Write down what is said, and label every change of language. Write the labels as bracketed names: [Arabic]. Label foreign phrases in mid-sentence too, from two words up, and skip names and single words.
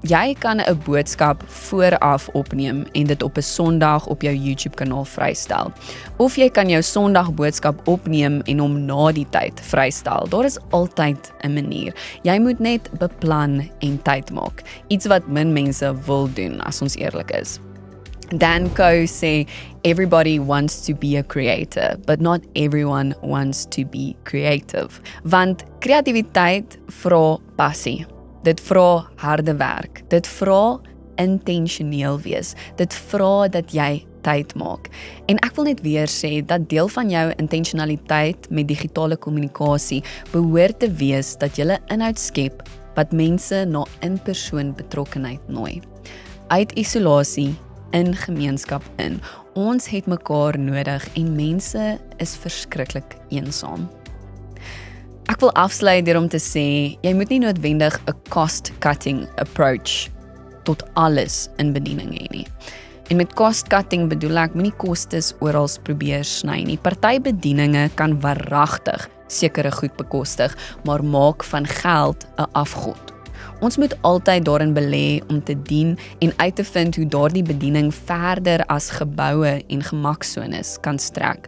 [Afrikaans] Jy kan 'n boodskap vooraf opneem en dit op 'n Sondag op jou YouTube kanaal vrystel. Of jy kan jou Sondag boodskap opneem en hom na die tyd vrystel. Daar is altyd 'n manier. Jy moet net beplan en tyd maak. Iets wat min mense wil doen, as ons eerlik is. Dan Coe sê, [English] everybody wants to be a creator, but not everyone wants to be creative. [Afrikaans] Want kreatiwiteit vra passie. Dit vra harde werk. Dit vra intentioneel wees. Dit vra dat jy tyd maak. En ek wil net weer sê dat deel van jou intentionaliteit met digitale kommunikasie behoort te wees dat jy inhoud skep wat mense na in-persoon betrokkenheid nooi. Uit isolasie in gemeenskap in. Ons het mekaar nodig en mense is verskriklik eensaam. Ek wil afsluit deur om te sê, jy moet nie noodwendig 'n [English] cost-cutting approach [Afrikaans] tot alles in bediening hê nie. En met cost-cutting bedoel ek moenie kostes oral probeer sny nie. Party bedieninge kan waaragtig sekere goed bekostig, maar maak van geld 'n afgod. Ons moet altyd daarin belê om te dien en uit te vind hoe daardie bediening verder as geboue en gemaksones kan strek.